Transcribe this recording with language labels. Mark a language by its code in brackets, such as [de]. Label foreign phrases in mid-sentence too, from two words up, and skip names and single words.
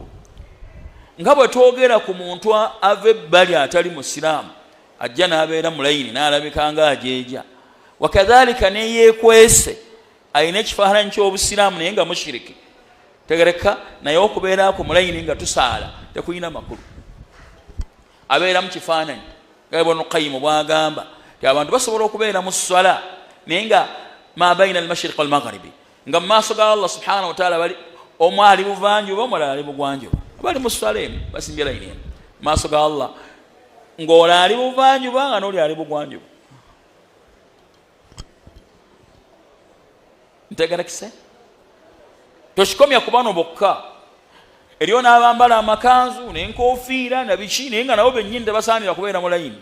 [lg] Nga bwe twogera ku muntu ava ebbali atali musiraamu ajja n'abeera mu layini n'alabika nga ajeeja, wakadhalika neyeekwese alina ekifaananyi ky'obusiraamu naye nga mushiriki, tegereka naye okubeera ku mulayini nga tusaala tekuyina makulu. Abeera mu kifaananyi nga Ibn Qayyim bw'agamba ti abantu basobola okubeera mu swala naye nga [ar] ما بين المشرق والمغرب, [lg] nga mu maaso ga Allah [ar] سبحانه وتعالى [lg] bali omu ali buvanjuba omulala ali bugwanjuba, bali mu swala emu basimbye layini emu mu maaso ga Allah, ng'oli ali buvanjuba nga n'oli ali bugwanjuba. Ntegerekise tokikomya ku bano bokka, eriyo n'abambala amakanzu n'enkofiira na biki naye nga nabo bennyini tebasaanira kubeera mu layini.